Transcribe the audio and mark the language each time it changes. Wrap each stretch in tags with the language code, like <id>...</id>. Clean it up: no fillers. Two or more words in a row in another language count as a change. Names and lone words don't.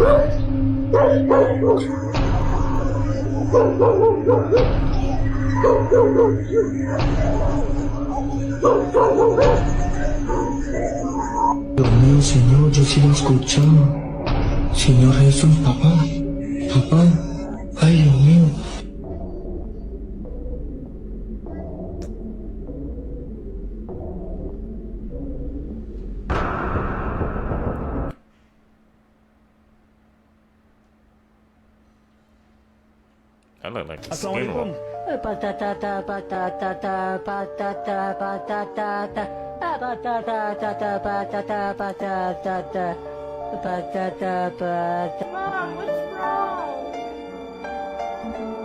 <es>Dios mío, Señor, yo sí lo escuchaba. Señor Jesús, papá, papá, ay, Dios mío.</es> <en>That looked like a skinwalker.</en> <es>Patata, patata, patata, patata, patata, patata, patata, patata, patata.</es> <en>Mom, what's wrong?</en>